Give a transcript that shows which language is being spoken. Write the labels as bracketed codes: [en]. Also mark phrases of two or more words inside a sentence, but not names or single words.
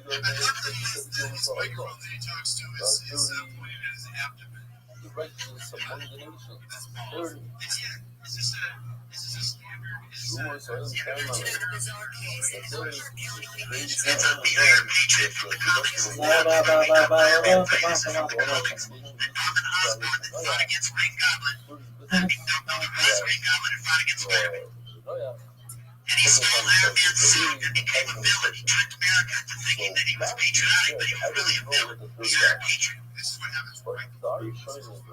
[en] I love that this microphone that he talks to is pointed at his abdomen. the righteous among the nations. That's balls. 30. Is this a standard? Rumors are in family. It's a beer Patriot from the comedy scene. Ba, ba, ba, ba, ba, ba, ba, ba, Famous ba, ba, ba. and Norman Osborn that fought against Green Goblin. Norman was Green Goblin and fought against Spider-Man. And he stole Iron Man's suit and became a villain. He tricked America into thinking that he was patriotic, but he was really a villain. He's not a patriot. This is what happens. Right, exactly.